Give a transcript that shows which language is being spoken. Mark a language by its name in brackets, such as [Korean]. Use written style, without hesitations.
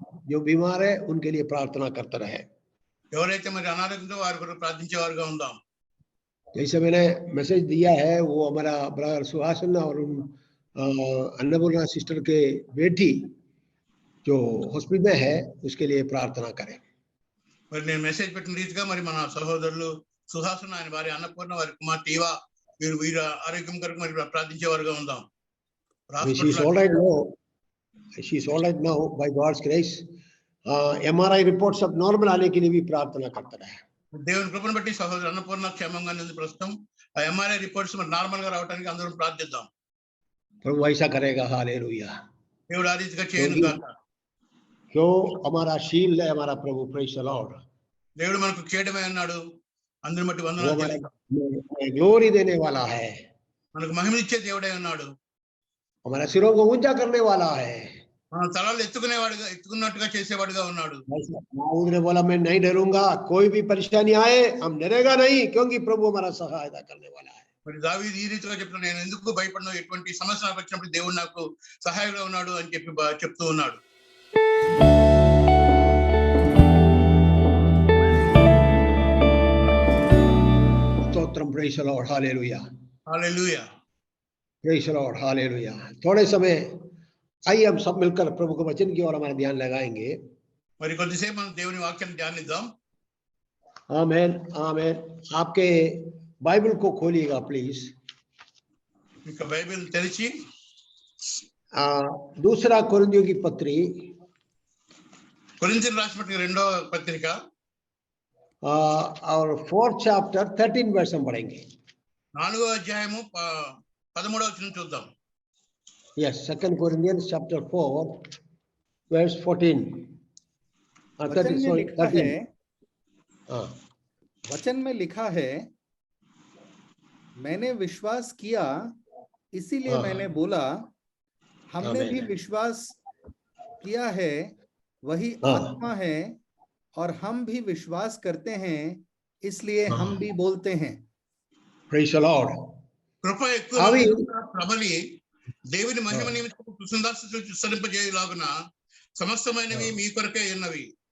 [Hindi] जो बीमार है उनके लिए प्रार्थना करते रहे. [Telugu] ఎవరైతే మరి అనారోగ్యంతో వారి కొరకు ప్రార్థించేవారుగా ఉందాం. [Hindi] जैसे मैंने मैसेज दिया है, वो हमारा ब्रदर सुहासन और अन्नपूर्णा सिस्टर के बेटी जो हॉस्पिटल में है उसके लिए प्रार्थना करें. [Telugu] మరి నేను మెసేజ్ పెట్టిన రీతిగా మరి మన సహోదరులు సుహాసన, ఆయన వారి అన్నపూర్ణ, వారి కుమార్తె ఇవా, వీరు ఆరోగ్యం కొరకు మరి ప్రార్థించేవారుగా ఉందాం. [English] She's all right now. She's all right now by God's grace. [Hindi] MRI reports सब नॉर्मल आने के लिए भी प्रार्थना करते रहे. [Telugu] దేవుని కృపను బట్టి సహోదరు అన్నపూర్ణ క్షేమంగా ఉంది ప్రస్తుతం. ఆ ఎంఆర్ఐ రిపోర్ట్స్ మరి నార్మల్ గా రావడానికి అందరం ప్రార్థిద్దాం. [Hindi] प्रभु ऐसा करेगा. हालेलुया. [Telugu] దేవుడు ఆ రీతిగా చేయను గాక. [Hindi] जो हमारा शील्ड है, हमारा प्रभु, [English] Praise the Lord. [Telugu] దేవుడు మనకు కేడమే ఉన్నాడు, అందరి బట్టి వందనాలు. [Hindi] ग्लोरी देने वाला है, [Telugu] మనకు మహిమనిచ్చే దేవుడే ఉన్నాడు, [Hindi] हमारा सिरों को ऊंचा करने वाला है. [Telugu] మన తలలు ఎత్తుకున్నట్టుగా చేసేవాడుగా ఉన్నాడు. [Hindi] दाऊद ने बोला मैं नहीं डरूंगा, कोई भी परेशानी आए हम डरेगा नहीं, क्योंकि प्रभु हमारा सहायता करने वाला है. [Telugu] మరి దావీదు ఈ రీతిగా చెప్తున్నాడు, నేను ఎందుకు భయపడను, ఎటువంటి సమస్య నాకు వచ్చినప్పుడు దేవుడు నాకు సహాయంగా ఉన్నాడు అని చెప్పి చెప్తూ ఉన్నాడు. స్తోత్రం. [English] Praise the Lord. [Telugu] Hallelujah. Hallelujah. [English] Praise the Lord. Hallelujah. [Hindi] थोड़े समय आइए हम सब मिलकर प्रभु के वचन की ओर हमारा ध्यान लगाएंगे. [Telugu] మరి కొద్దిసేపు మనం దేవుని వాక్యాన్ని ధ్యానిద్దాం. [Hindi] आमीन. आमीन. आपके बाइबल को खोलिएगा प्लीज. [Telugu] ఇక బైబిల్ తెరిచి [Hindi] दूसरा कोरिन्थियों की पत्री, [Telugu] కొరింథీయులకు రాసిన రెండవ పత్రిక [Hindi] और [English] 4th chapter [Hindi] 13 वर्ष हम पढ़ेंगे. [Telugu] 4వ అధ్యాయము 13వ వచనం చూద్దాం. [English] Yes, 2 Corinthians chapter 4 verse 14. [Hindi] वचन में लिखा है, वचन में लिखा है, मैंने विश्वास किया इसीलिए मैंने बोला, हमने भी विश्वास किया है, वही आत्मा है, और हम भी विश्वास करते हैं इसलिए हम भी बोलते हैं. [English] Praise the Lord. [Telugu] కృప ఎక్కువ ప్రబలి దేవుని మహిమ నిమిత్తము కృతజ్ఞతాస్తుతులు విస్తరింపజేయులాగున సమస్తమైనవి మీ కొరకే ఉన్నవి.